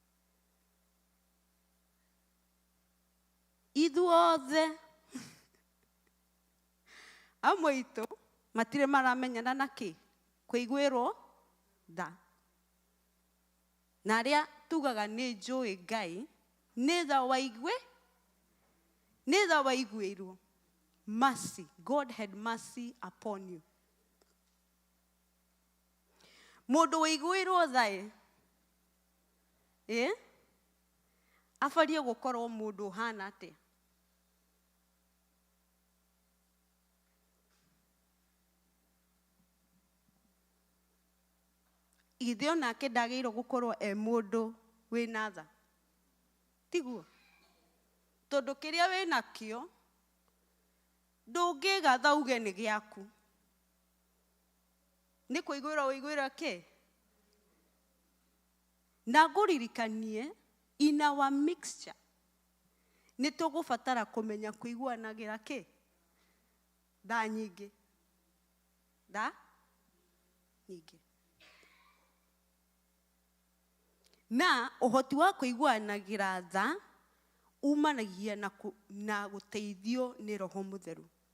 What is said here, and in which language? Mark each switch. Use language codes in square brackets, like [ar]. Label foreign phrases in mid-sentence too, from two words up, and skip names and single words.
[ki] Ithuothe amwe itũ matirĩ maramenyana na kĩ? Kũiguĩrwo tha. Na arĩa tugaga nĩ njũĩ Ngai nĩ tha waiguĩirwo. [en] Mercy. God had mercy upon you. [ki] Mũndũ waiguĩrwo tha abarie gũkorwo mũndũ ũhana atĩa? Ithe onake ndagĩrĩirwo gũkorwo mũndũ wĩna tha. Tiguo. Tondũ kĩrĩa wĩnakĩo ndũngĩgatha uge nĩ gĩaku. Nĩ kũiguĩrwo wĩiguĩra kĩ? Na ngũririkanie [en] in our mixture [ki] nĩ tũgũbatara kũmenya kũiguanagĩra kĩ? Tha nyingĩ. Tha nyingĩ. Na ũhoti wa kũiguanagĩra tha umanagia na gũteithio nĩ Roho Mũtheru.